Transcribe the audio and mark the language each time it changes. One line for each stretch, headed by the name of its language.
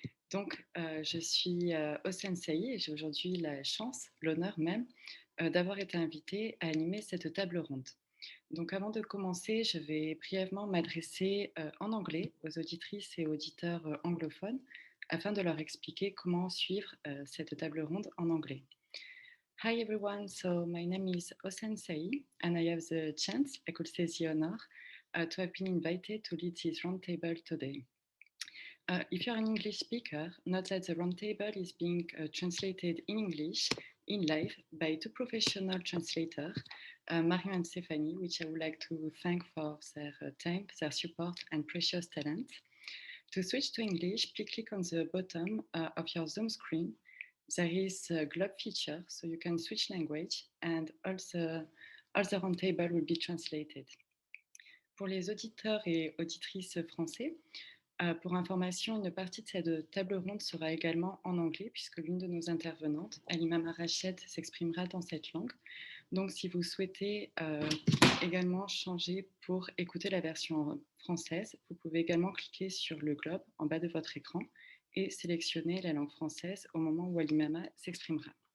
French: Donc, je suis Osensei et j'ai aujourd'hui la chance, l'honneur même, d'avoir été invitée à animer cette table ronde. Donc, avant de commencer, je vais brièvement m'adresser en anglais aux auditrices et auditeurs anglophones afin de leur expliquer comment suivre cette table ronde en anglais.
English: Hi everyone, so my name is Osensei and I have the chance, I could say the honor, to have been invited to lead this roundtable today. If you're an English speaker, note that the roundtable is being translated in English in live by two professional translators, Mario and Stephanie, which I would like to thank for their time, their support, and precious talent. To switch to English, please click on the bottom of your Zoom screen. There is a globe feature, so you can switch language, and all the roundtable will be translated.
French: Pour les auditeurs et auditrices français, pour information, une partie de cette table ronde sera également en anglais puisque l'une de nos intervenantes, Halima Rached, s'exprimera dans cette langue. Donc, si vous souhaitez également changer pour écouter la version française, vous pouvez également cliquer sur le globe en bas de votre écran et sélectionner la langue française au moment où Halima s'exprimera.